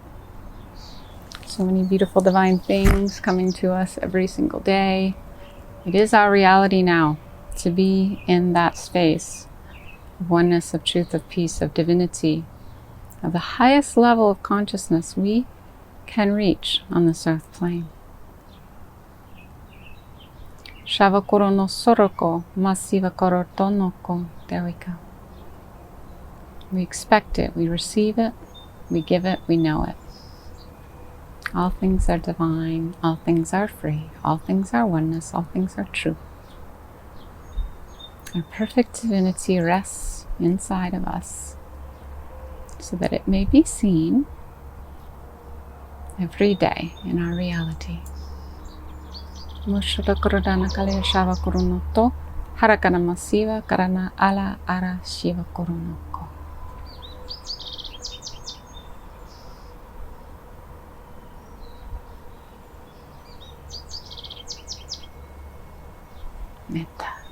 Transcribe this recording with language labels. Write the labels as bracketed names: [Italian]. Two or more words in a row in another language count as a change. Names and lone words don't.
[English] So many beautiful divine things coming to us every single day. It is our reality now to be in that space of oneness, of truth, of peace, of divinity, of the highest level of consciousness we can reach on this earth plane. Shavakoro no soroko, masivakoro tonoko. There we go. We expect it, we receive it, we give it, we know it. All things are divine, all things are free, all things are oneness, all things are true. Our perfect divinity rests inside of us so that it may be seen every day in our reality. Mushra Kurudana Kalya Shava Kurunoto Harakana Masiva Karana Ala Ara Shiva Kurunoko. Metta.